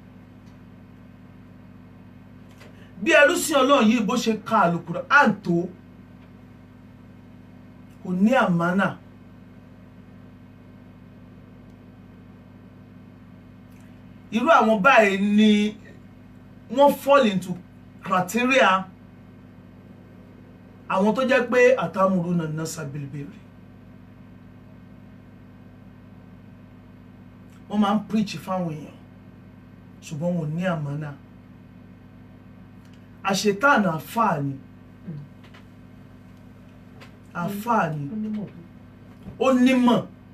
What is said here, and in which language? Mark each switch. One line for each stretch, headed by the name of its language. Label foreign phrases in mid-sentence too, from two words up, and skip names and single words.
Yoruba: Bí ẹrú sí Ọlọ́run yìí bó ṣe ka Al-Qur'an tó, kò ní àmánà. Irú àwọn báyìí ni wọ́n
English: fall into criteria
Yoruba: àwọn tó jẹ́ pé
Arabic: أتأمرون الناس بالبر.
Yoruba: Wọ́n máa ń preach fáwọn èèyàn ṣùgbọ́n wọn ò ní àmánà. Àṣetán àfáà ni. Àfáà ni. Ó nímọ̀.